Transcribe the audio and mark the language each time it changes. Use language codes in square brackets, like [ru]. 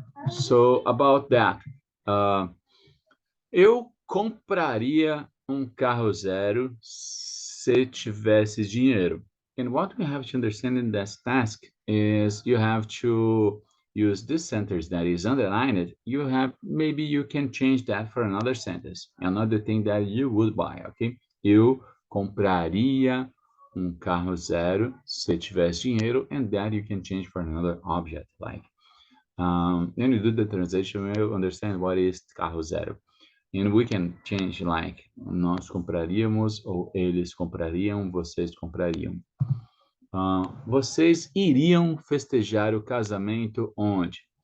[en] So about that, [pt] eu compraria um carro zero se tivesse dinheiro. [en] And what we have to understand in this task is you have to use this sentence that is underlined. Maybe you can change that for another sentence, another thing that you would buy, okay? [pt] Eu compraria um carro zero se tivesse dinheiro, [en] and that you can change for another object, like. When you do the translation, you understand what is [pt] carro zero. [en] And we can change like, [pt] nós compraríamos, ou eles comprariam, vocês comprariam. Vocês iriam festejar o casamento onde?